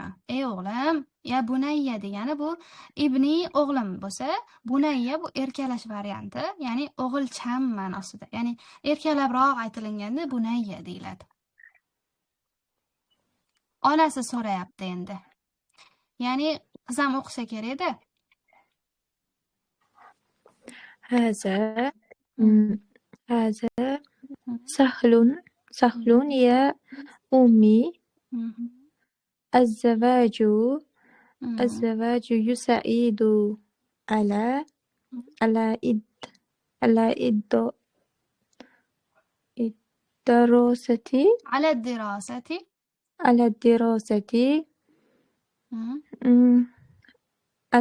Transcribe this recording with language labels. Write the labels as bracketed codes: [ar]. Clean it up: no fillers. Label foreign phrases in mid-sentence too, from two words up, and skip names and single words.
[uz] Ey o'g'lim, [ar] يا بني [uz] degani bu ibni o'g'lim bo'lsa, bunayya bu erkalash varianti, ya'ni o'g'ilcham ma'nosida. Ya'ni erkalabroq aytilganda bunayya deyiladi. Onasi so'rayapti endi. Ya'ni qiz ham o'qisa kerak-da. [ar] هذا سهل يا أمي. الزواج يساعد على الدراسة أليس